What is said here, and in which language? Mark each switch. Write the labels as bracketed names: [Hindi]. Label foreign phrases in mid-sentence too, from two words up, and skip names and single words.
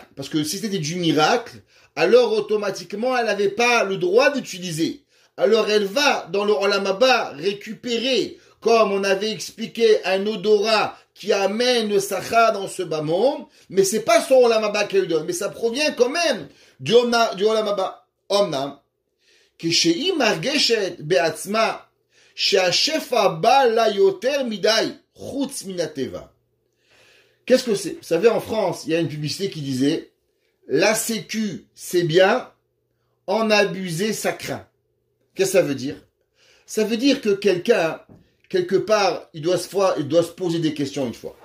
[French] Parce que si c'était du miracle, alors automatiquement, elle n'avait pas le droit d'utiliser. Alors elle va dans le [Hebrew] עולם הבא [French] récupérer, comme on avait expliqué, un odorat qui amène le sachar dans ce bas monde, mais c'est pas son [Hebrew] עולם הבא [French] qu'elle lui donne, mais ça provient quand même du [Hebrew] עולם הבא. Omnam, כשהיא מרגשת בעצמה שהשפע בא לה יותר מדי חוץ מן הטבע. [French] Qu'est-ce que c'est? Vous savez, en France, il y a une publicité qui disait la sécu, c'est bien, en abuser, ça craint. Qu'est-ce que ça veut dire? Ça veut dire que quelqu'un, quelque part, il doit se poser des questions une fois.